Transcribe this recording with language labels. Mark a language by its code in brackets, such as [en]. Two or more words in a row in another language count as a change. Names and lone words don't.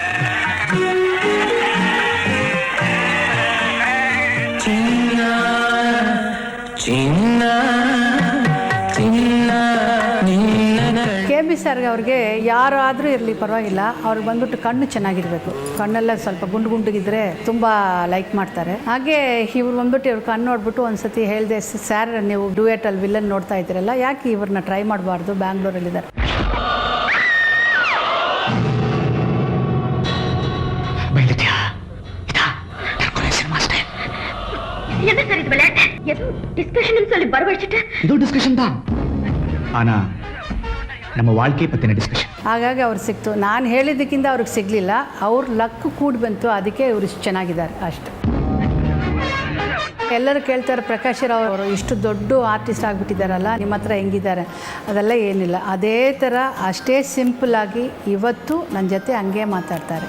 [kn] KB ಸರ್ಗೆ ಅವ್ರಿಗೆ ಯಾರಾದರೂ ಇರಲಿ ಪರವಾಗಿಲ್ಲ, ಅವ್ರಿಗೆ ಬಂದ್ಬಿಟ್ಟು ಕಣ್ಣು ಚೆನ್ನಾಗಿರಬೇಕು. ಕಣ್ಣೆಲ್ಲ ಸ್ವಲ್ಪ ಗುಂಡಿಗಿದ್ರೆ ತುಂಬ ಲೈಕ್ ಮಾಡ್ತಾರೆ. ಹಾಗೆ ಇವ್ರು ಬಂದ್ಬಿಟ್ಟು ಇವ್ರ ಕಣ್ಣು ನೋಡ್ಬಿಟ್ಟು ಒಂದ್ಸತಿ ಹೇಳಿದೆ, ಸರ್ ನೀವು ಡ್ಯೂಯೆಟಲ್ಲಿ ವಿಲನ್ ನೋಡ್ತಾ ಇದ್ದೀರಲ್ಲ, ಯಾಕೆ ಇವ್ರನ್ನ ಟ್ರೈ ಮಾಡಬಾರ್ದು, ಬ್ಯಾಂಗ್ಳೂರಲ್ಲಿದ್ದಾರೆ. [ta] இது டிஸ்கஷன் தான், ஆனா நம்ம வாழ்க்கையை பத்தின டிஸ்கஷன். [kn] ಹಾಗಾಗಿ ಅವ್ರು ಸಿಕ್ತು. ನಾನು ಹೇಳಿದ್ದಕ್ಕಿಂತ ಅವ್ರಿಗೆ ಸಿಗಲಿಲ್ಲ, ಅವ್ರ ಲಕ್ ಕೂಡಿ ಬಂತು, ಅದಕ್ಕೆ ಇವರು ಇಷ್ಟು ಚೆನ್ನಾಗಿದ್ದಾರೆ ಅಷ್ಟು. ಎಲ್ಲರೂ ಕೇಳ್ತಾರೆ, ಪ್ರಕಾಶ್ ರಾವ್ ಅವರು ಇಷ್ಟು ದೊಡ್ಡ ಆರ್ಟಿಸ್ಟ್ ಆಗಿಬಿಟ್ಟಿದ್ದಾರಲ್ಲ, ನಿಮ್ಮ ಹತ್ರ ಹೆಂಗಿದ್ದಾರೆ? ಅದೆಲ್ಲ ಏನಿಲ್ಲ, ಅದೇ ಥರ ಅಷ್ಟೇ ಸಿಂಪಲ್ಲಾಗಿ ಇವತ್ತು ನನ್ನ ಜೊತೆ ಹಂಗೆ ಮಾತಾಡ್ತಾರೆ.